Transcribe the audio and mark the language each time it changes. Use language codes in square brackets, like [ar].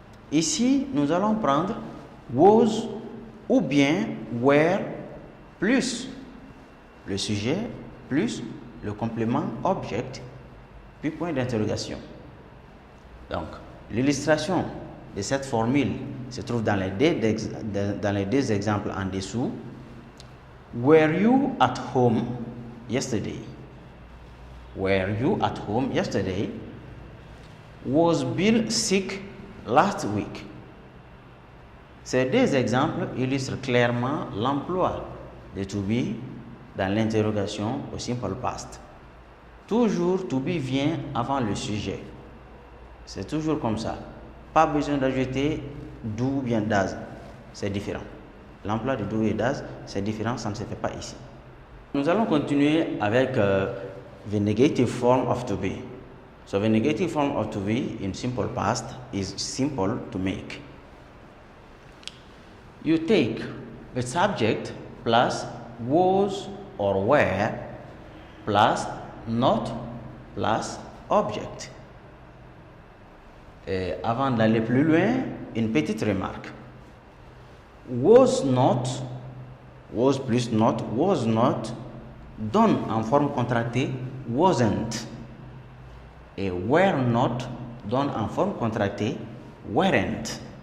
[fr] Ici, nous allons prendre was ou bien were plus le sujet plus le complément object puis point d'interrogation. Donc, l'illustration de cette formule se trouve dans les deux exemples en dessous. [en] Were you at home yesterday? Were you at home yesterday? Was Bill sick last week? [fr] Ces deux exemples illustrent clairement l'emploi de to be dans l'interrogation au simple past. Toujours to be vient avant le sujet. C'est toujours comme ça. Pas besoin d'ajouter do ou bien does. C'est différent. L'emploi de do et does, c'est différent, ça ne se fait pas ici. Nous allons continuer avec [en] the negative form of to be. So the negative form of to be in simple past is simple to make. You take the subject plus was or were plus not plus object. [fr] Et avant d'aller plus loin, une petite remarque. Was not, was plus not, was not donne en forme contractée wasn't. Et were not donne en forme contractée weren't.